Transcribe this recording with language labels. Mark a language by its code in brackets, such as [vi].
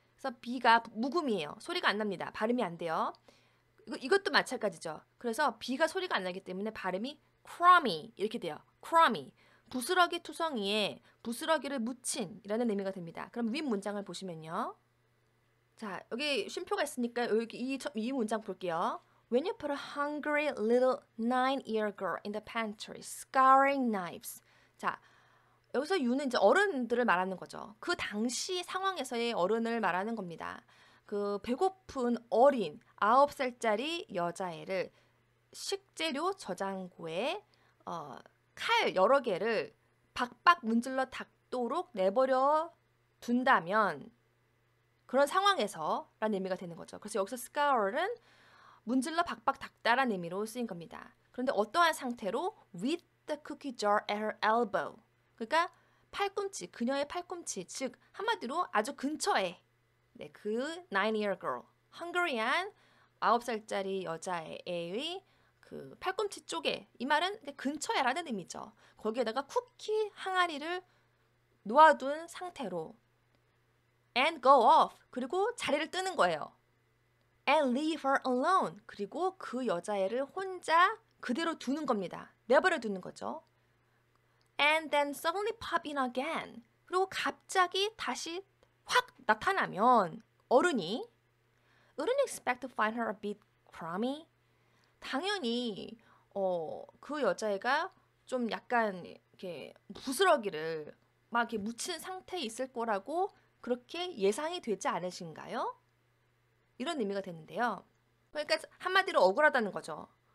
[ko] 그래서 b가 묵음이에요. 소리가 안 납니다. 발음이 안 돼요. 이것도 마찬가지죠. 그래서 b가 소리가 안 나기 때문에 발음이 crummy 이렇게 돼요. [en] crummy. [ko] 부스러기 투성이에 부스러기를 묻힌 이라는 의미가 됩니다. 그럼 윗 문장을 보시면요. 자, 여기 쉼표가 있으니까 여기 이 문장 볼게요. [en] When you put a hungry little 9-year girl in the pantry scouring knives. [ko] 자, 여기서 you는 이제 어른들을 말하는 거죠. 그 당시 상황에서의 어른을 말하는 겁니다. 그 배고픈 어린 9살짜리 여자애를 식재료 저장고에 칼 여러 개를 박박 문질러 닦도록 내버려 둔다면 그런 상황에서 라는 의미가 되는 거죠. 그래서 여기서 scour은 문질러 박박 닦다라는 의미로 쓰인 겁니다. 그런데 어떠한 상태로 [en] with the cookie jar at her elbow. [ko] 그러니까 팔꿈치, 그녀의 팔꿈치, 즉 한마디로 아주 근처에 네, 그 9-year girl, 헝가리안 9살짜리 여자애의 그 팔꿈치 쪽에, 이 말은 근처에라는 의미죠. 거기에다가 쿠키 항아리를 놓아둔 상태로 [en] and go off, [ko] 그리고 자리를 뜨는 거예요. [en] and leave her alone, [ko] 그리고 그 여자애를 혼자 그대로 두는 겁니다. 내버려 두는 거죠. [en] and then suddenly pop in again, [ko] 그리고 갑자기 다시 확 나타나면 어른이 [en] wouldn't expect to find her a bit crummy. [ko] 당연히 그 여자애가 좀 약간 이렇게 부스러기를 막 이렇게 묻힌 상태에 있을 거라고 그렇게 예상이 되지 않으신가요? 이런 의미가 되는데요. 그러니까 한마디로 억울하다는 거죠.